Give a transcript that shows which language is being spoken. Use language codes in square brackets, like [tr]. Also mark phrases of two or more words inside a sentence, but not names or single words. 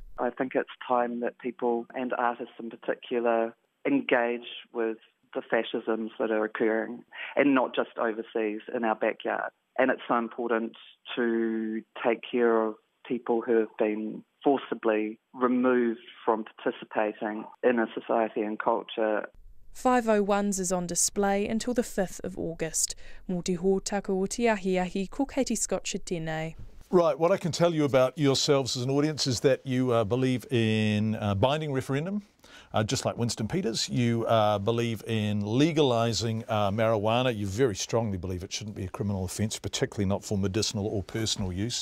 [en] I think it's time that people, and artists in particular, engage with the fascisms that are occurring, and not just overseas in our backyard. And it's so important to take care of people who have been forcibly removed from participating in a society and culture. 501s is on display until the 5th of August. [mi] Mō te hōtaka o te ahi ko Katie Scotcher tēnei. [en] Right, what I can tell you about yourselves as an audience is that you believe in binding referendum, Just like Winston Peters, you believe in legalising marijuana. You very strongly believe it shouldn't be a criminal offence, particularly not for medicinal or personal use.